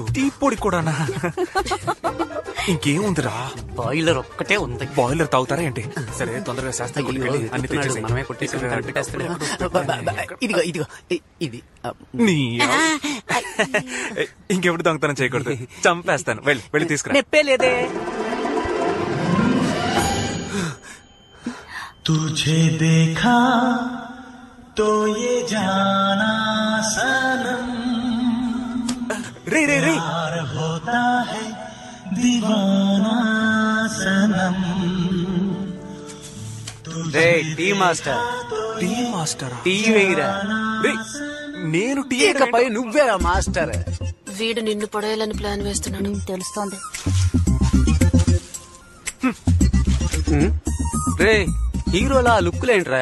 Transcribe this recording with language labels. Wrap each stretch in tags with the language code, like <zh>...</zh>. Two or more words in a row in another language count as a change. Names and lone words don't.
<te>టీ పొడి కూడానా? ఇంకేముందిరా? బాయిలర్ ఒక్కటే ఉంది. బాయిలర్ తాగుతారా ఏంటి? సరే తొందరగా శాస్త్రం అన్ని తెచ్చేసి మనమే కొట్టేసి ఇదిగో ఇదిగో ఇది. ఇంకెప్పుడు దొంగతనం చేయకూడదు, చంపేస్తాను. వెళ్ళి తీసుకురా. నెప్పే లేదే.</te> <hi>तुझे देखा तो ये जाना सनम, रे प्यार होता है दीवाना सनम.</hi> <te>రే టీ మాస్టర్, టీ మాస్టర్, టీ వేయరా. నేను టీ ఇకపై నువ్వేరా మాస్టర్. వీడు నిన్ను పడేయాలని ప్లాన్ వేస్తున్నాడు. తెలుస్తోంది. రే హీరోలా లుక్కులేంట్రా?</te>